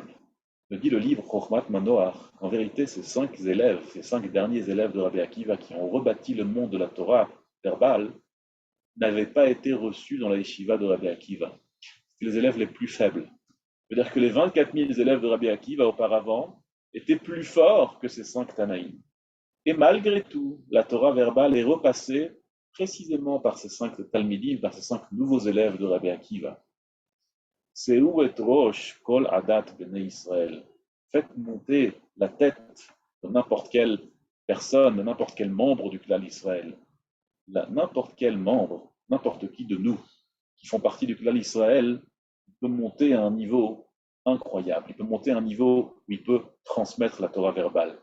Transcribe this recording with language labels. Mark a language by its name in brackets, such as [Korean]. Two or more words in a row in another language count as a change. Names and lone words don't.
[French] Me dit le livre Chochmat Manoach qu'en vérité ces 5 élèves, ces 5 derniers élèves de Rabbi Akiva qui ont rebâti le monde de la Torah verbale, n'avaient pas été reçus dans la yeshiva de Rabbi Akiva. C'était les élèves les plus faibles. C'est-à-dire que les 24 000 élèves de Rabbi Akiva auparavant étaient plus forts que ces 5 Tanaïm. Et malgré tout, la Torah verbale est repassée précisément par ces 5 Talmidim, par ces 5 nouveaux élèves de Rabbi Akiva. [Hebrew] Se'u et rosh kol adat bnei Israël. [French] Faites monter la tête de n'importe quelle personne, de n'importe quel membre du clan Israël. N'importe quel membre, n'importe qui de nous qui font partie du clan Israël, peut monter à un niveau incroyable. Il peut monter à un niveau où il peut transmettre la Torah verbale.